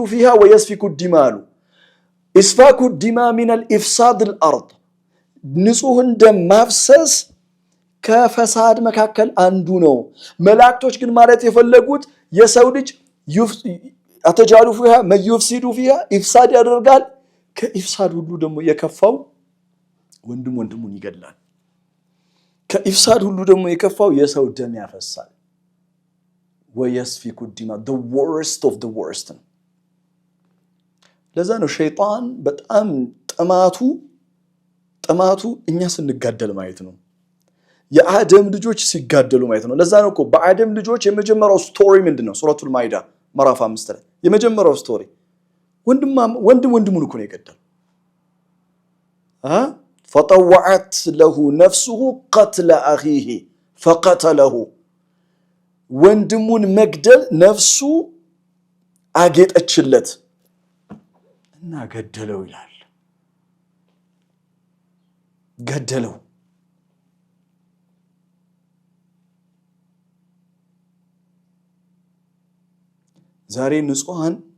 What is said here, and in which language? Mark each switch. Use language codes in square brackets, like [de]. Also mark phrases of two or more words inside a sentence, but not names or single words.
[ar] فيها ويسفك الدماء [am] አሉ። [ar] سفك الدماء من الإفساد الأرض [am] ንጹህን ደም ማፍሰስ ከፈሳድ መካከል አንዱ ነው። መላእክቶች ግን ማለት የፈለጉት የሰው ልጅ [ar] أتجعل فيها من يفسد فيها [am] ኢፍሳድ ያደርጋል። ከኢፍሳድ ሁሉ ደግሞ የከፋው ወንድሙን ይገድላል። ከኢፍሳድ ሁሉ ደግሞ የከፋው የሰው ደም ያፈሳል። [ar] ويسفك الدماء [en] the worst of the worst [am] ነው። ለዛ ነው ሸይጣን በጣም ጥማቱ እኛ ስንጋደል ማየት ነው። የአደም ልጆች ሲጋደሉ ማየት ነው። ለዛ ነው እኮ በአደም ልጆች የመጀመሪያው ስቶሪ ምንድነው? ሱረቱል ማኢዳ ምዕራፍ 5 ላይ የመጀመሪያው ስቶሪ ወንድሙን እኮ ነው የገደለው። [ar] فطوعت له نفسه قتل أخيه فقتله [am] ወንድሙን መግደል ነፍሱ አጌጠችለት እና ገደለው ይላል። ገደለው። ዛሬ ንጹሃን